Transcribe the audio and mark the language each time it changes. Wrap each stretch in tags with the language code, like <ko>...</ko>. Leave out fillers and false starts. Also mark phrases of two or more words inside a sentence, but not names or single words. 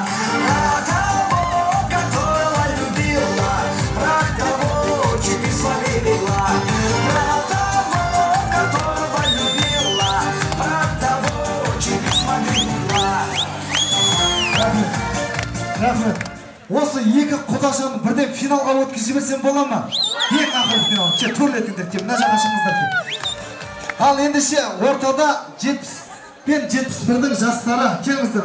<ru>про того, которого любила, про того, чуть славила, про того, которого любила, про того, чуть славила.</ru> <kk>Рахмет. Осы екі құдашаны бірден финалға өткізіп жіберсем бола ма? Ең ақыры финал. Кеп төрлетіңдер, кеп мына жаққа шығыңыздар кеп. Ал ендеше ортада 70 пен 71-дің жастары келіңіздер.</kk>